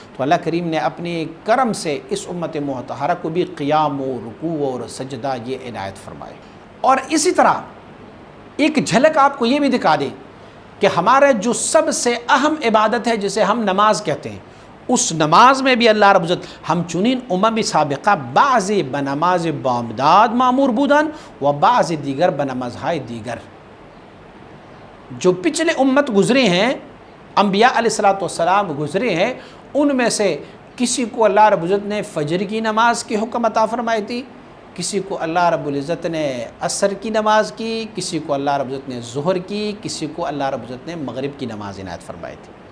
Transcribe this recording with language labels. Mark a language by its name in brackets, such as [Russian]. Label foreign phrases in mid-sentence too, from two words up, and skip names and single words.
[Urdu] تو اللہ کریم نے اپنے کرم سے اس امت مطہرہ کو بھی قیام و رکوع اور سجدہ یہ عنایت فرمائے۔ اور اسی طرح ایک جھلک آپ کو یہ بھی دکھا دیں کہ ہمارا جو سب سے اہم عبادت ہے جسے ہم نماز کہتے ہیں، اس نماز میں بھی اللہ رب العزت [Persian] ہم چنین امم سابقہ بعض بنماز بامداد معمور بودن و بعض دیگر بنمازهای دیگر، [Urdu] جو پچھلے امت گزرے ہیں، انبیاء علیہ السلام گزرے ہیں، ان میں سے کسی کو اللہ رب العزت نے فجر کی نماز کی حکم عطا فرمائی تھی، کسی کو اللہ رب العزت نے عصر کی نماز کی، کسی کو اللہ رب العزت نے ظہر کی، کسی کو اللہ رب العزت نے مغرب کی نماز عنایت فرمائی تھی۔